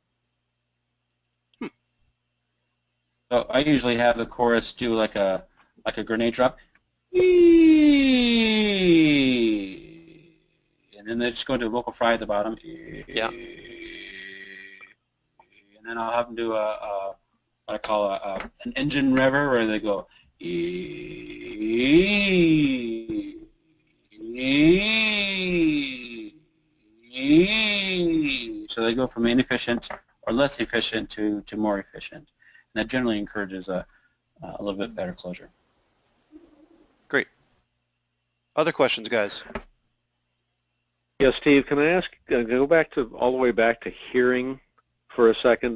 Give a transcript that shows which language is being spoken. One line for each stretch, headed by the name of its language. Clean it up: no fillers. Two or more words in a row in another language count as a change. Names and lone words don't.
English: So I usually have the chorus do like a grenade drop. And then they just go into a vocal fry at the bottom. Yeah. and then I'll have them do what I call an engine rever, where they go ee, ee, ee. So they go from inefficient or less efficient to more efficient, and that generally encourages a little bit better closure. Great. Other questions, guys? Yeah, Steve, can I ask, go back to all the way back to hearing for a second?